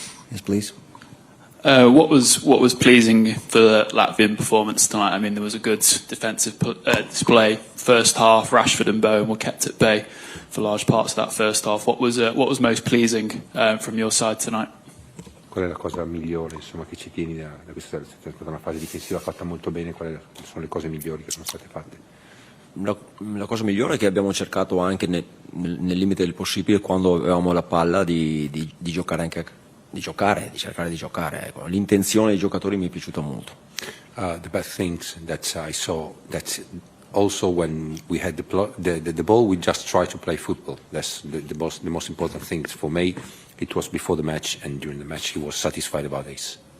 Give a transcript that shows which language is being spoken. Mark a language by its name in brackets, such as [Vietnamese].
[English] Yes, please. What was pleasing for the Latvian performance tonight? I mean, there was a good defensive display. First half, Rashford and Bowen were kept at bay for large parts of that first half. What was most pleasing from your side tonight? [Italian] Qual è la cosa migliore, insomma, che ci tieni da questa? È stata una fase difensiva fatta molto bene. Quali sono le cose migliori che sono state fatte? La cosa migliore è che abbiamo cercato anche nel limite del possibile, quando avevamo la palla, di giocare anche di cercare di giocare. Ecco. L'intenzione dei giocatori mi è piaciuta molto. [English] The best things that I saw, that also when we had the ball, we just try to play football. That's the most important thing for me. It was before the match, and during the match he was satisfied about this.